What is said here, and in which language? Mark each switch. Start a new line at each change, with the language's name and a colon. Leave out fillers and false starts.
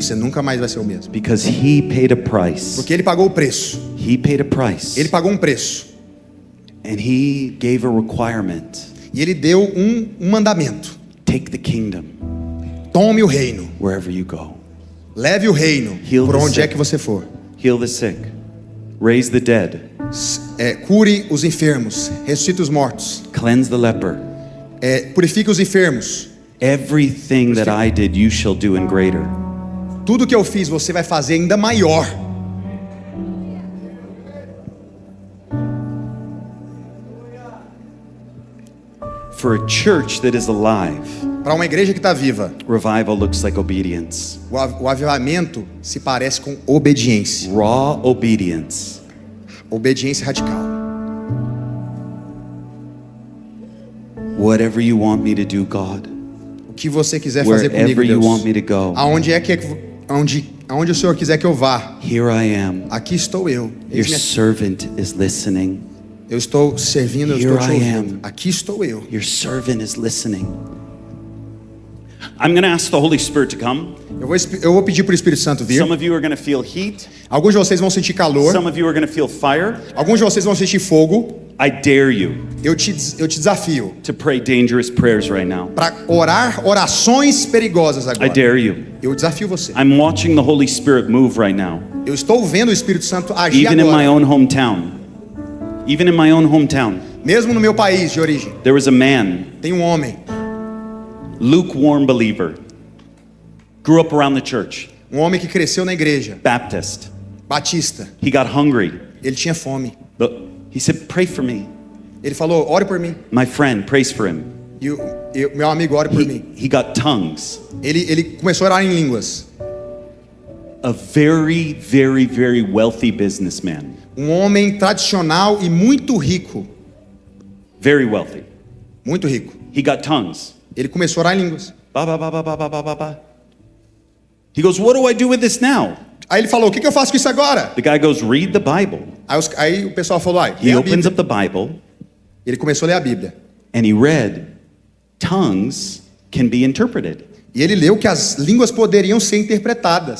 Portuguese: Você nunca mais vai ser o mesmo.
English: Because he paid a price.
Portuguese: Porque ele pagou o preço.
English: He paid a price.
Portuguese: Ele pagou um preço.
English: And he gave a requirement.
Portuguese: E ele deu um mandamento.
English: Take the kingdom
Portuguese: Tome o reino.
English: wherever you go.
Portuguese: Leve o reino
English: Heal
Portuguese: por
English: the
Portuguese: onde
English: sick.
Portuguese: é que você for.
English: Heal the sick. Raise the dead.
Portuguese: Cure os enfermos. Ressuscite os mortos.
English: Cleanse the leper.
Portuguese: Purifique os enfermos.
English: Everything that I did, you shall do in greater.
Portuguese: Tudo que eu fiz, você vai fazer ainda maior.
English: For a church that is alive,
Portuguese: Para uma igreja que está viva,
English: revival looks like obedience.
Portuguese: o avivamento se parece com obediência.
English: Raw obedience.
Portuguese: Obediência radical.
English: Whatever you want me to do, God.
Portuguese: O que você quiser fazer comigo,
English: Wherever you
Portuguese: Deus.
English: want me to go.
Portuguese: Aonde o Senhor quiser que eu vá.
English: Here I am.
Portuguese: Aqui estou eu.
English: Your
Portuguese: Eis-me aqui.
English: servant is listening.
Portuguese: Eu estou servindo, eu
English: Here
Portuguese: estou te
English: I
Portuguese: ouvindo.
English: am.
Portuguese: Aqui estou eu.
English: Your servant is listening. I'm going to ask the Holy Spirit to come.
Portuguese: Eu vou pedir para o Espírito Santo vir.
English: Some of you are going to feel heat.
Portuguese: Alguns de vocês vão sentir calor.
English: Some of you are going to feel fire.
Portuguese: Alguns de vocês vão sentir fogo.
English: I dare you
Portuguese: Eu te desafio
English: to pray dangerous prayers right now.
Portuguese: para orar orações perigosas
English: I
Portuguese: agora.
English: dare you.
Portuguese: Eu desafio você.
English: I'm watching the Holy Spirit move right now.
Portuguese: Eu estou vendo o Espírito Santo agir
English: Even in my
Portuguese: agora.
English: own hometown. Even in my own hometown.
Portuguese: Mesmo no meu país de origem,
English: There was a man,
Portuguese: tem um homem,
English: lukewarm believer. Grew up around the church.
Portuguese: um homem que cresceu na igreja,
English: Baptist.
Portuguese: batista.
English: He got hungry.
Portuguese: Ele tinha fome.
English: He said, pray for me.
Portuguese: Ele falou: ore por mim.
English: My friend prays for him.
Portuguese: E meu amigo, ore por mim.
English: He got tongues.
Portuguese: Ele começou a orar em línguas.
English: A very, very, very wealthy businessman.
Portuguese: Um homem tradicional e muito rico.
English: Very wealthy.
Portuguese: Muito rico.
English: He got tongues.
Portuguese: Ele começou a orar em línguas. Ba, ba, ba, ba, ba, ba, ba, ba, ba.
English: He goes, what do I do with this now?
Portuguese: Aí ele falou: o que eu faço com isso agora?
English: The guy goes, read the Bible.
Portuguese: Aí o pessoal falou:
English: He
Portuguese: lê a
English: opens up the Bible
Portuguese: Ele começou a ler a Bíblia.
English: and he read, tongues can be interpreted.
Portuguese: E ele leu que as línguas poderiam ser interpretadas.